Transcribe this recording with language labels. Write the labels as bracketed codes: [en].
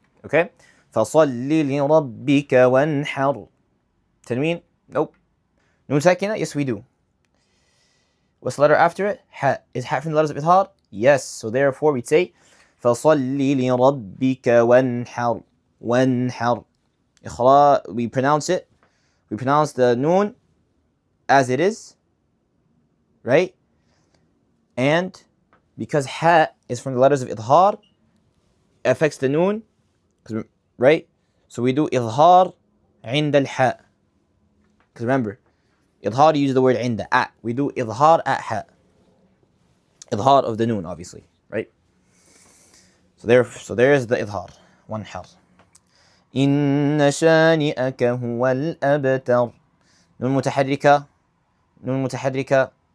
[ar] Okay, فصل لربك وانحر. [en] Tanween? Nope. Nun sakina? Yes, we do. What's the letter after it? Ha. Is ha from the letters of idhar? Yes, so therefore we'd say [ar] فصل لربك وانحر. وانحر. [en] We pronounce it. We pronounce the noon as it is, right? And because ha is from the letters of idhar, it affects the noon, right? So we do idhar [ar] عند الحاء. [en] Because remember, idhar uses the word عند, at. We do idhar at ha. Idhar of the noon, obviously, right? So there is the idhar. One har. [ar] إن شانئك هو الأبتر. نون متحركة.